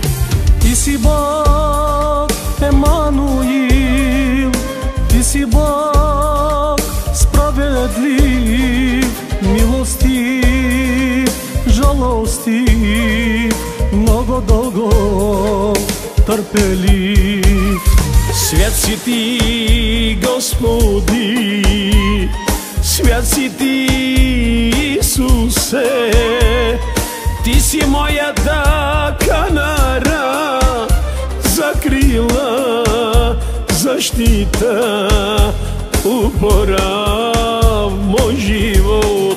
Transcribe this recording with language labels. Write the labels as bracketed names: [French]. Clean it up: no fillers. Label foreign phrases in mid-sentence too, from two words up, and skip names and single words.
[Serbian] Ti si Bog Emanuil, ti si Bog spravedljiv, milostiv, žalostiv, mnogo dolgo trpeljiv. [Bulgarian] Свят си ти, Господи, свят си ти, Исусе, ти си моята канара, закрила, защита, упора в мой живот.